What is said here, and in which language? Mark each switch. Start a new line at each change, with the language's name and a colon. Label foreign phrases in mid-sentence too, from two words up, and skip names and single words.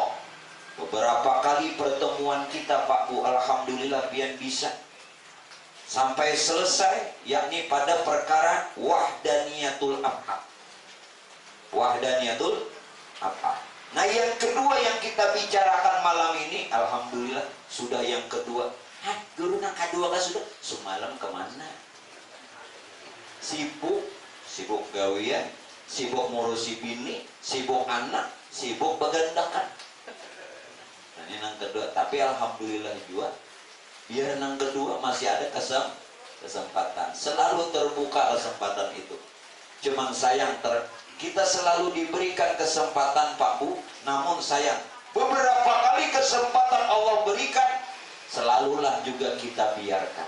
Indonesian: Beberapa kali pertemuan kita Pak Bu, alhamdulillah biar bisa sampai selesai, yakni pada perkara wahdaniyatul af'al. Wahdaniyatul af'al. Nah, yang kedua yang kita bicarakan malam ini, alhamdulillah sudah yang kedua. Hah,
Banjar: guru nang kedua kan sudah? Semalam kemana? Sibuk gawian, sibuk ngurusi bini, sibuk anak, sibuk begandakan. Nah, ini nang kedua. Tapi alhamdulillah juga, biar nang kedua masih ada kesempatan.
Indonesian: Selalu terbuka kesempatan itu. Cuman sayang kita selalu diberikan kesempatan Pak Bu, namun sayang beberapa kali kesempatan Allah berikan, selalulah juga kita biarkan.